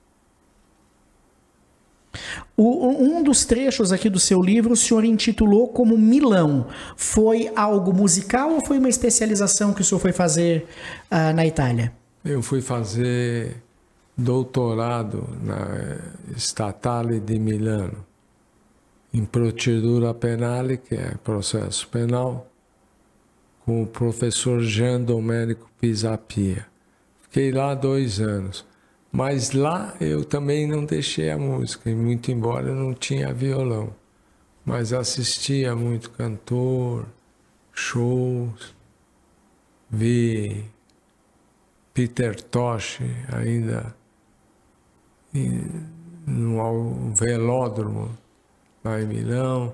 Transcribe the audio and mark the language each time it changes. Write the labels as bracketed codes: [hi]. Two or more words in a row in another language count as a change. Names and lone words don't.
[pt] Um dos trechos aqui do seu livro o senhor intitulou como Milão. Foi algo musical ou foi uma especialização que o senhor foi fazer na Itália? Eu fui fazer doutorado na Statale di Milano, em [it] procedura penale, [pt] que é processo penal, com o professor Jean Domenico Pisapia. Fiquei lá 2 anos. Mas lá eu também não deixei a música, e muito embora eu não tinha violão. Mas assistia muito cantor, shows, vi Peter Tosh ainda no velódromo lá em Milão.